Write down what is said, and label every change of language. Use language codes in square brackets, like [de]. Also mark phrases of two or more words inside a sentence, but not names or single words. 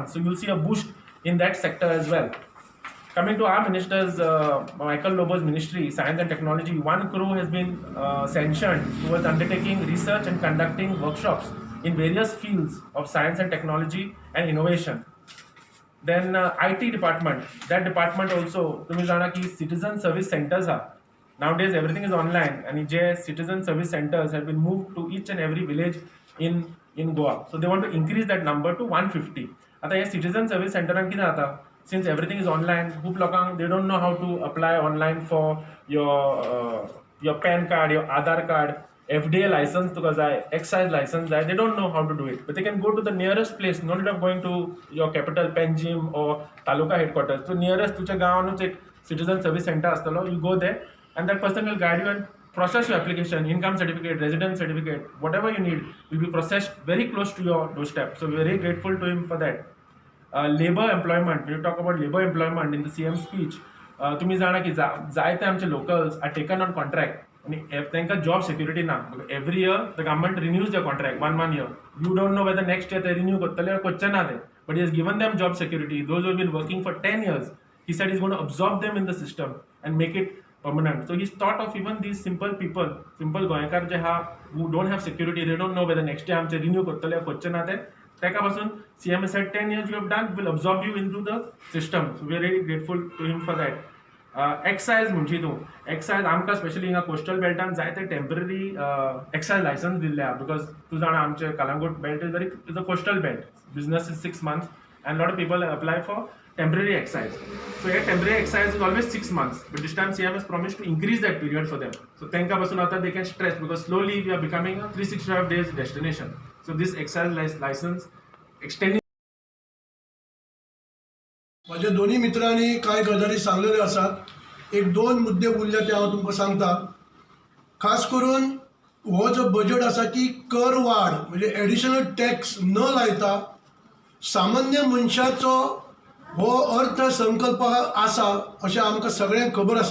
[en] So you'll see a boost in that sector as well. Coming to our ministers, Michael Lobo's ministry, Science and Technology, 1 crore has been sanctioned towards undertaking research and conducting workshops in various fields of science and technology and innovation. Then IT department, that department also, [kok] तुम्ही जाणा की [en] citizen service centers are. Nowadays everything is online and जे citizen service centers have been moved to each and every village in Goa. So they want to increase that number to 150. [kok] आता हे [en] citizen service center [kok] किती जाता? [en] Since everything is online, [kok] खूप लोकांक [en] they don't know how to apply online for your PAN card, your Aadhaar card, FDA license [kok] तुका जाय, [en] excise license जाय, they don't know how to do it. But they can go to the nearest place, no need of going to your capital, Panjim or Taluka headquarters. So nearest [kok] तुझ्या गावानूच एक [en] citizen service center असतलो, you go there and that person will guide you and process your application, income certificate, residence certificate, whatever you need will be processed very close to your doorstep. So we are very grateful to him for that. Labor employment, when you talk about labor employment in the CM speech, [kok] तुम्ही जाणा की जायते आमचे [en] locals are taken on contract. [kok] आणि तांकां [en] job security ना. every year the government renews the contract 1 year. You don't know whether next year they renew [kok] करतले करचे ना ते. [en] But he has given them job security. Those who have been working for 10 years, he said he's going to absorb them in the system and make it permanent. So he's thought of even these simple people, simple गोंयकार [kok] जे हा [en] who don't have security, they don't know whether next year [kok] आमचे renew करतले करचे ना ते. तेका पासून [en] CM said 10 years you have done will absorb you into the system. So we are really grateful to him for that. एक्सायज [kok] म्हणजे तूं एक्सायज आमकां स्पेशली हिंगा कोस्टल बेल्टान जायते टेम्पररी एक्सायज लायसन्स दिल्ले आहा [en] बिकॉज [kok] तूं जाणा आमचे [en] कलंगूट बेल्ट is a coastal belt business is 6 months and lot of people apply for temporary excise. So a temporary excise is always 6 months, but this time CM has promised to increase that period for them. So [kok] tenka pasun आता [en] they can stress because slowly we are becoming a 365 days destination. So this excise license extending [kok] म्हाज्या दोन्ही मित्रांनी कांय गजाली सांगलेल्यो आसात. एक दोन मुद्दे उरले ते हांव तुमकां सांगता. खास करून हो जो बजेट आसा की कर वाड म्हणजे [en] additional tax [kok] न लायता सामान्य मनशाचो हो अर्थसंकल्प आसा अशें आमकां सगळ्यांक खबर आसा.